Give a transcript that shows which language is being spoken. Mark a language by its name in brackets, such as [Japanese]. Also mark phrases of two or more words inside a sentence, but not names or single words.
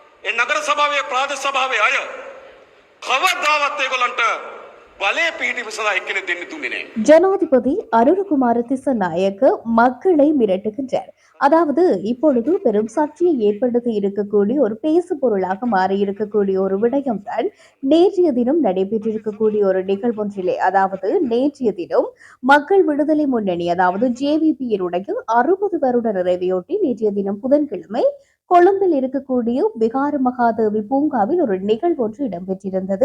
[Sinhala] නගර සභාවේ ප්‍රාදේශ සභාවේ අය කවදාවත් ඒගොල්ලන්ට බලය පිහිටීම සඳහා එක්කෙනෙක් දෙන්න දුන්නේ නැහැ. [Tamil] ஜனாதிபதி அருண்குமார திசநாயக்க மக்களை மிரட்டுகின்றார். அதாவது இப்பொழுது பெரும் சர்ச்சையை ஏற்படுத்தி இருக்கக்கூடிய ஒரு பேசு பொருளாக மாறி இருக்கக்கூடிய ஒரு விடயம்தான் நேற்றைய தினம் நடைபெற்றிருக்கக்கூடிய ஒரு நிகழ்வொன்றிலே, அதாவது நேற்றைய தினம் மக்கள் விடுதலை முன்னணி அதாவது ஜேவிபியினுடைய 60 வருட நிறைவையொட்டி நேற்றைய தினம் புதன்கிழமை கொழும்பில் இருக்கக்கூடிய விகார மகாதேவி பூங்காவில் ஒரு நிகழ்வொன்று இடம்பெற்றிருந்தது.